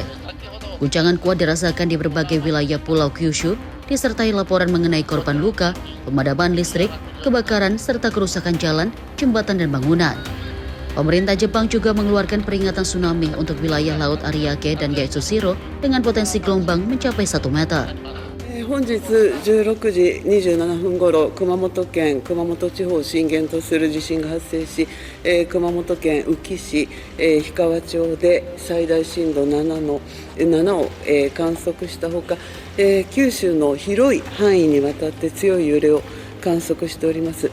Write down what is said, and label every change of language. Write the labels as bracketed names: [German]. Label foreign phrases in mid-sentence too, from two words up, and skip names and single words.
[Indonesian] Guncangan kuat dirasakan di berbagai wilayah Pulau Kyushu, disertai laporan mengenai korban luka, pemadaman listrik, kebakaran, serta kerusakan jalan, jembatan, dan bangunan. Pemerintah Jepang juga mengeluarkan peringatan tsunami untuk wilayah Laut Ariake dan Yaitsushiro dengan potensi gelombang mencapai 1 meter. [Japanese] 本日16時27分ごろ、熊本県熊本地方を震源とする地震が発生し、熊本県宇城市、氷川町で最大震度7を観測したほか、九州の広い範囲にわたって強い揺れを観測しております。